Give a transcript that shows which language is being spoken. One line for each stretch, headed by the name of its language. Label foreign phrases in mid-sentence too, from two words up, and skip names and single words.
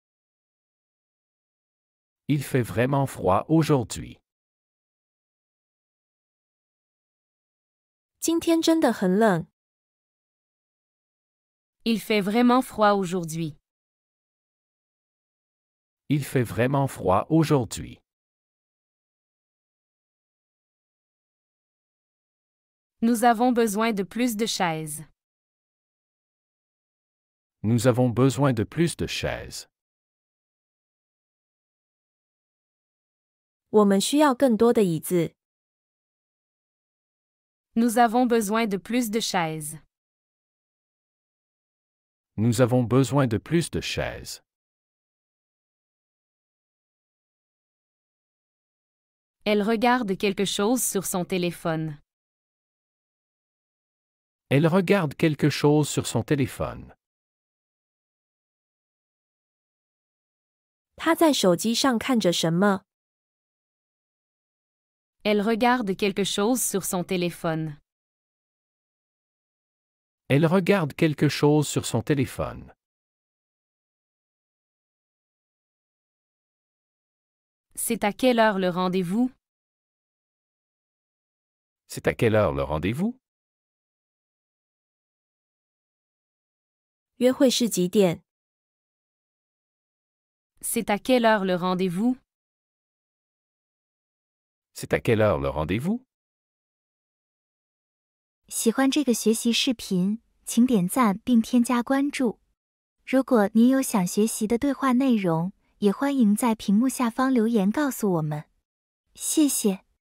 French: Il fait vraiment froid aujourd'hui.
Chinese: 今天真的很冷。
French: Il fait vraiment froid aujourd'hui. Il fait vraiment froid aujourd'hui. Nous avons besoin de plus de chaises. Nous avons besoin de plus de chaises.
Chinese: 我们需要更多的椅子。
French: Nous avons besoin de plus de chaises. Nous avons besoin de plus de chaises. Elle regarde quelque chose sur son téléphone. Elle regarde quelque chose sur son téléphone.
Chinese: 他在手机上看着什么？
French: Elle regarde quelque chose sur son téléphone. Elle regarde quelque chose sur son téléphone. C'est à quelle heure le rendez-vous? C'est à quelle heure le rendez-vous?
Chinese: 约会是几点？
French: C'est à quelle heure le rendez-vous? C'est à quelle heure le rendez-vous?
Chinese: 喜欢这个学习视频，请点赞并添加关注。如果您有想学习的对话内容，也欢迎在屏幕下方留言告诉我们。谢谢。